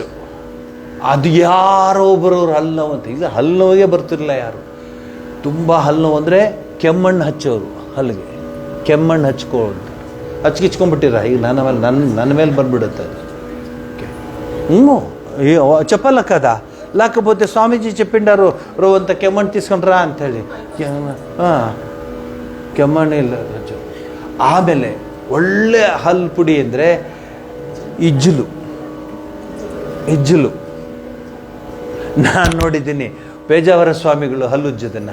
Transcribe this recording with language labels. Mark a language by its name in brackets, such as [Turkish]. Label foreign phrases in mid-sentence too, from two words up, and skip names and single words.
[Kannada] ಅದು ಯಾರೋ ಬರೋರು ಹಲ್ಲು ನೋವು ಅಂತ. ಈಗ ಹಲ್ಲು ನೋವಿಗೆ ಬರ್ತಿರಲಿಲ್ಲ ಯಾರು. ತುಂಬ ಹಲ್ಲು ನೋವು ಅಂದರೆ ಕೆಮ್ಮಣ್ಣು ಹಚ್ಚೋರು, ಹಲ್ಲಿಗೆ ಕೆಮ್ಮಣ್ಣು ಹಚ್ಕೊಳ್ಳೋದು, ಹಚ್ಕಿಚ್ಕೊಂಡ್ಬಿಟ್ಟಿರ. ಈಗ ನನ್ನ ಮೇಲೆ ಬಂದ್ಬಿಡುತ್ತೆ ಅದು. ಚಪ್ಪಲ್ ಹಾಕದ [Telugu] లేకపోతే స్వామీజీ చెప్పిండారు రోజంత [Kannada] ಕೆಮ್ಮಣ್ಣು తీసుకుంటారా ಅಂಥೇಳಿ. ಕೆಮ್ಮಣ್ಣು ಇಲ್ಲ. ಆಮೇಲೆ ಒಳ್ಳೆ ಹಲ್ಲು ಪುಡಿ ಅಂದರೆ ಇಜ್ಜಲು. ನಾನು ನೋಡಿದ್ದೀನಿ ಪೇಜಾವರ ಸ್ವಾಮಿಗಳು ಹಲ್ಲುಜ್ಜೋದನ್ನು.